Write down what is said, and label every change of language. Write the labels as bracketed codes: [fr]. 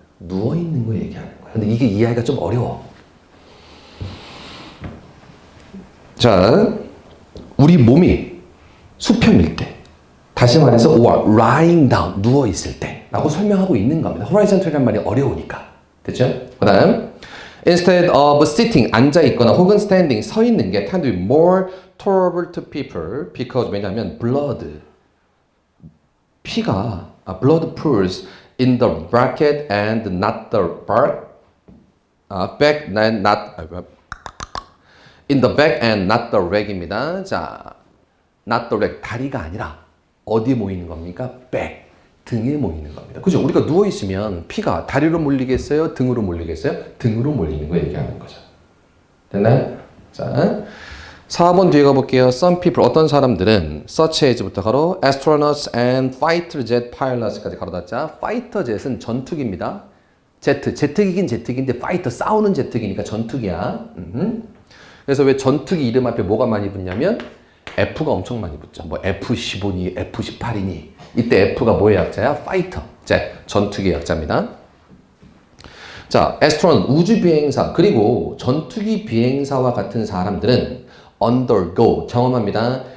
[ko] 누워 있는 거 얘기하는 거야. 근데 이게 이해하기가 좀 어려워. 자, 우리 몸이 수평일 때, 다시 말해서 [en] lying down, [ko] 누워 있을 때 라고 설명하고 있는 겁니다. horizontal이라는 말이 어려우니까. 됐죠? 그 다음 [en] instead of sitting, [ko] 앉아 있거나 혹은 [en] standing, [ko] 서 있는 게 [en] tend to be more tolerable to people because [ko] 왜냐하면 [en] blood, [ko] 피가 [en] blood pools in the bracket and not the back and not in the back and not the leg입니다. [ko] 자, not the leg, 다리가 아니라 어디에 모이는 겁니까? back, 등에 모이는 겁니다. 그죠? 우리가 누워있으면 피가 다리로 몰리겠어요? 등으로 몰리겠어요? 등으로 몰리는 거 얘기하는 거죠. 됐나요? 자, 4번 뒤에 가볼게요. [en] Some people, [ko] 어떤 사람들은 [en] such as부터 가로 astronauts and fighter jet pilots까지 가로 닫자. [ko] fighter jet은 전투기입니다. 제트기긴 제트기인데 fighter, 싸우는 제트기니까 전투기야. 그래서 왜 전투기 이름 앞에 뭐가 많이 붙냐면 F가 엄청 많이 붙죠. 뭐 F-15니 F-18이니 이때 F가 뭐의 약자야? 파이터, 젯, 전투기 약자입니다. 자, 애스트로넛, 우주 비행사, 그리고 전투기 비행사와 같은 사람들은 undergo, 경험합니다.